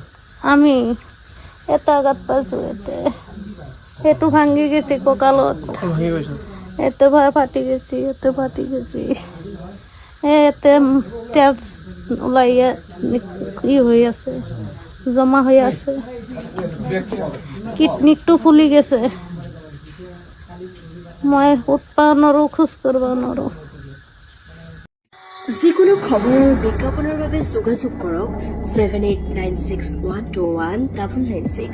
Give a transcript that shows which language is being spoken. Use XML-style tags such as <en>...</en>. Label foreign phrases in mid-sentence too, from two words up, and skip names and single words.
<bn>আমি এটা আঘাত পাইছো, এটু ভাঙ্গি গেছি কঁকালত, এতে ফাটি গেছি, এতে ফাটি গেছি, এতে তেজ ওলাইয়া ই হয়ে আছে, জমা হয়ে আছে, কিডনিকটো ফুলি গেছে।</bn> <as>মই উঠবা নৰো, খোজ কৰিব নৰো। যিকোনো খবৰ বিজ্ঞাপনৰ বাবে যোগাযোগ কৰক 7896121996।</as>